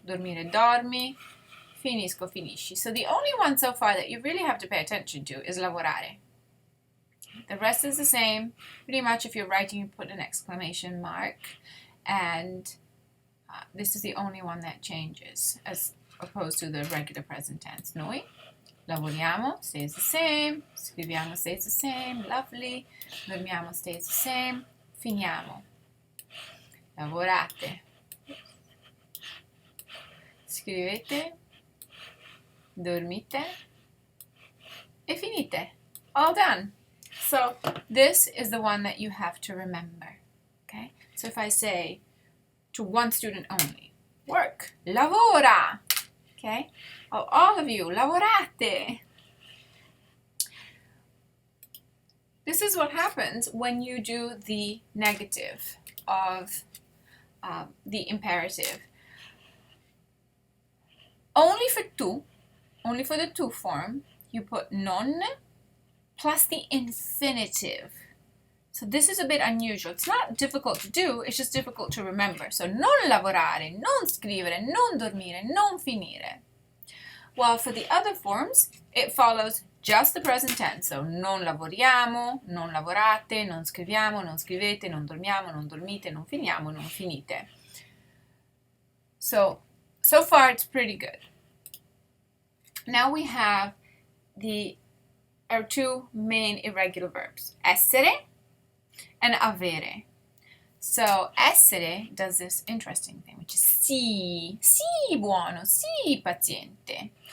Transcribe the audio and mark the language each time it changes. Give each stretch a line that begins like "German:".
Italian: Dormire, dormi. Finisco, finisci.
English: So the only one so far that you really have to pay attention to is lavorare. The rest is the same. Pretty much if you're writing, you put an exclamation mark. And this is the only one that changes as opposed to the regular present tense. Noi lavoriamo stays the same. Scriviamo stays the same. Lovely. Dormiamo stays the same. Finiamo. Lavorate.
Italian: Scrivete. Dormite. E finite.
English: All done. So this is the one that you have to remember. Okay? So if I say to one student only, work, lavora. Okay? Oh, all of you, lavorate. This is what happens when you do the negative of the imperative. Only for tu, only for the tu form, you put non plus the infinitive. So this is a bit unusual. It's not difficult to do, it's just difficult to remember.
Italian: So non lavorare, non scrivere, non dormire, non finire.
English: While for the other forms, it follows just the present tense.
Italian: So non lavoriamo, non lavorate, non scriviamo, non scrivete, non dormiamo, non dormite, non finiamo, non finite.
English: So far it's pretty good. Now we have our two main irregular verbs, essere and avere. So essere does this interesting thing, which is
Italian: sì, sì buono, sì paziente.